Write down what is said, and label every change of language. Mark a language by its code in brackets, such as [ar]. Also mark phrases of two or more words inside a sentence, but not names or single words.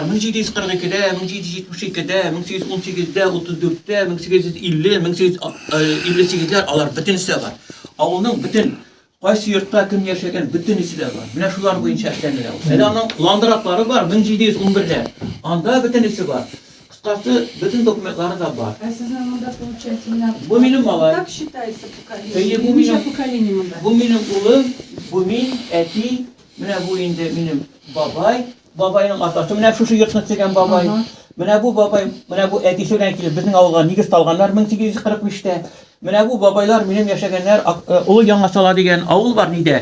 [tt] 1742-дә, 1772-дә, 1818-дә, 34-дә, 1850, 1858-ләр алар бөтенесе бар. Авылның бөтен кайсы йортта кем яшәгән бөтенесе дә бар. Менә шулар буенча эшләнелә. Аның ландыраклары бар 1711-дә. Анда бөтенесе бар. Кыскасы бөтен документлары да бар. А сезнең монда получается менә Бу минем малай. [ru] Так считается поколение. [tt] Әйе, бу Ничә минем поколение монда? Бу минем улым, бу мин, әти, менә бу инде минем бабай, бабайның атасы, менә шушы йортны төзегән бабай. Менә бу бабай, менә бу әтисе белән килеп безнең авылга нигез салганнар 1845-тә. Менә бу бабайлар минем яшәгәннәр, Улы Яңасала дигән авыл бар нидә?